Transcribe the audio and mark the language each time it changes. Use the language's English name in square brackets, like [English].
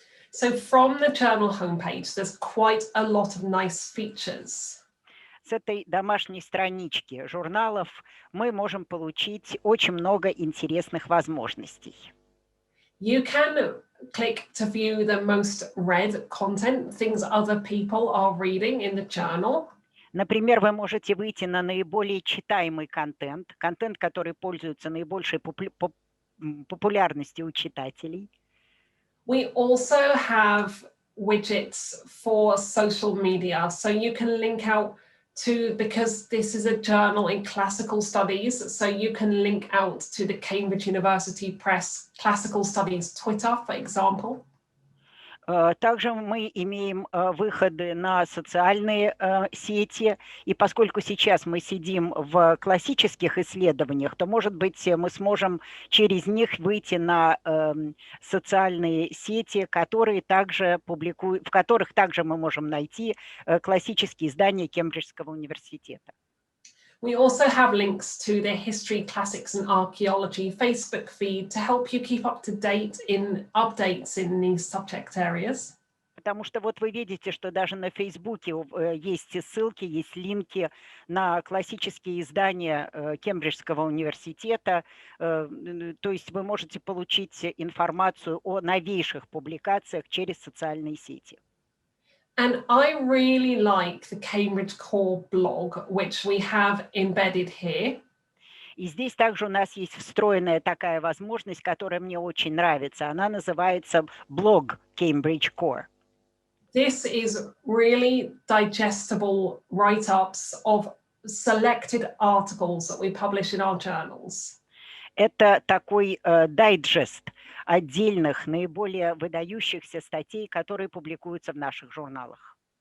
[English] So from the journal homepage, there's quite a lot of nice features. [Russian] С этой домашней странички журналов мы можем получить очень много интересных возможностей. [English] You can click to view the most read content, things other people are reading in the journal. [Russian] Например, вы можете выйти на наиболее читаемый контент, который пользуется наибольшей популярностью у читателей. [English] We also have widgets for social media, so you can link out to, because this is a journal in classical studies, so you can link out to the Cambridge University Press Classical Studies Twitter, for example. [Russian] Также мы имеем выходы на социальные сети, и поскольку сейчас мы сидим в классических исследованиях, то, может быть, мы сможем через них выйти на социальные сети, которые также в которых также мы можем найти классические издания Кембриджского университета. [English] We also have links to the History, Classics and Archaeology Facebook feed to help you keep up to date in updates in these subject areas. [Russian] Потому что вот вы видите, что даже на Фейсбуке есть ссылки, есть линки на классические издания Кембриджского университета. То есть вы можете получить информацию о новейших публикациях через социальные сети. [English] And I really like the Cambridge Core blog, which we have embedded here. [Russian] И здесь также у нас есть встроенная такая возможность, которая мне очень нравится. Она называется блог Cambridge Core. [English] This is really digestible write-ups of selected articles that we publish in our journals. [Russian] Это такой дайджест отдельных, наиболее выдающихся статей, которые публикуются в наших журналах.